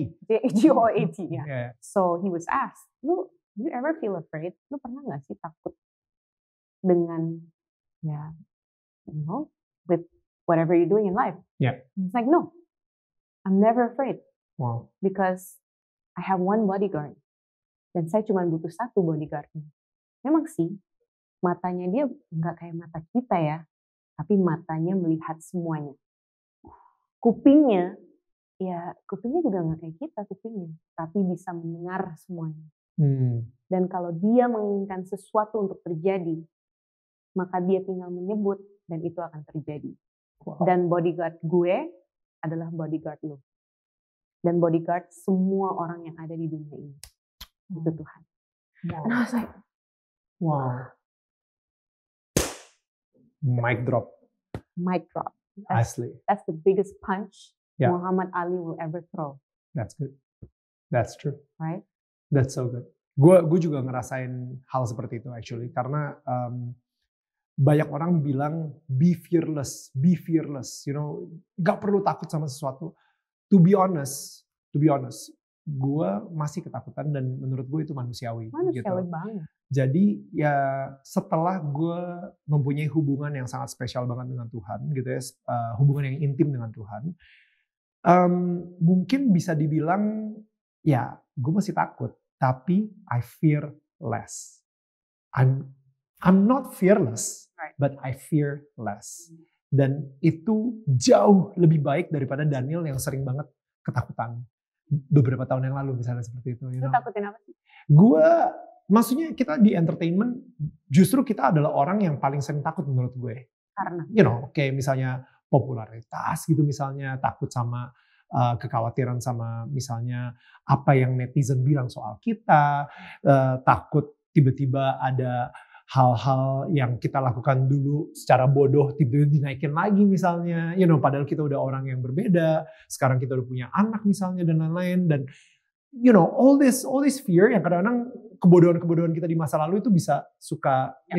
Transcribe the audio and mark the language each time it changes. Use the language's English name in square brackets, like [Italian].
[English] GOAT, So he was asked, you ever feel afraid? [Indonesian] Lu pernah nggak sih takut dengan, [English] with whatever you're doing in life? He's like, no, I'm never afraid. Wow. Because I have one bodyguard. [Indonesian] Dan saya cuma butuh satu bodyguardnya. Memang sih, matanya dia nggak kayak mata kita ya. Tapi matanya melihat semuanya. Kupingnya juga nggak kayak kita kupingnya. Tapi bisa mendengar semuanya. Dan kalau dia menginginkan sesuatu untuk terjadi, maka dia tinggal menyebut dan itu akan terjadi. Wow. Dan bodyguard gue adalah bodyguard lo. Dan bodyguard semua orang yang ada di dunia ini. Itu Tuhan. [English] Wow. And I was like, wow. Mic drop. [Indonesian] Asli. [English] That's the biggest punch Muhammad Ali will ever throw. That's good. That's true. Right? That's so good. [Indonesian] Gue juga ngerasain hal seperti itu actually. Karena banyak orang bilang [English] be fearless. You know, [Indonesian] gak perlu takut sama sesuatu. [English] To be honest, [Indonesian] gue masih ketakutan dan menurut gue itu manusiawi. Manusiawi banget. Jadi ya setelah gue mempunyai hubungan yang sangat spesial banget dengan Tuhan, gitu ya, hubungan yang intim dengan Tuhan, mungkin bisa dibilang ya gue masih takut, tapi [English] I fear less. I'm not fearless, but I fear less. [Indonesian] Dan itu jauh lebih baik daripada Daniel yang sering banget ketakutan beberapa tahun yang lalu misalnya seperti itu. Lu takutin apa sih? Maksudnya kita di entertainment justru kita adalah orang yang paling sering takut menurut gue. Karena? Kayak misalnya popularitas gitu misalnya, takut sama kekhawatiran sama misalnya apa yang netizen bilang soal kita, takut tiba-tiba ada hal-hal yang kita lakukan dulu secara bodoh tiba-tiba dinaikin lagi misalnya, padahal kita udah orang yang berbeda, sekarang kita udah punya anak misalnya dan lain-lain, dan [English] all this fear [Indonesian] yang kadang-kadang kebodohan-kebodohan kita di masa lalu itu bisa suka